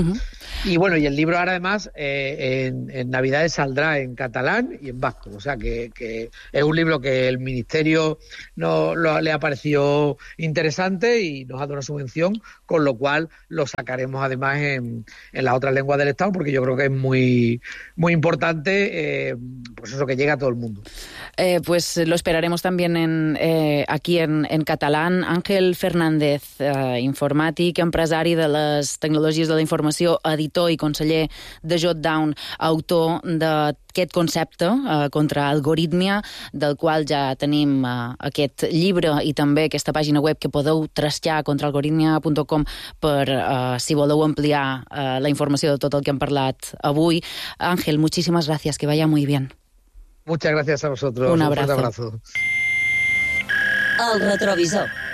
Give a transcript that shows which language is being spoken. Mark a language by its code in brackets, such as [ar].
[es] Uh-huh. Y bueno, y el libro ahora además en Navidades saldrá en catalán y en vasco, o sea que es un libro que el ministerio no lo, le ha parecido interesante y nos ha dado una subvención, con lo cual lo sacaremos además en las otras lenguas del Estado, porque yo creo que es muy, muy importante pues eso, que llega a todo el mundo. Pues lo esperaremos también en, aquí en catalán. [ca] Ángel Fernández, informàtic, empresari de les tecnologies de la informació, editor i conseller de Jotdown, autor d'aquest concepte contra algoritmia, del qual ja tenim aquest llibre i també aquesta pàgina web que podeu trastear, contraalgoritmia.com, per si voleu ampliar la informació de tot el que hem parlat avui. [es] Ángel, muchísimas gracias, que vaya muy bien. Muchas gracias a vosotros. Un abrazo. Un fuerte abrazo. El retrovisor.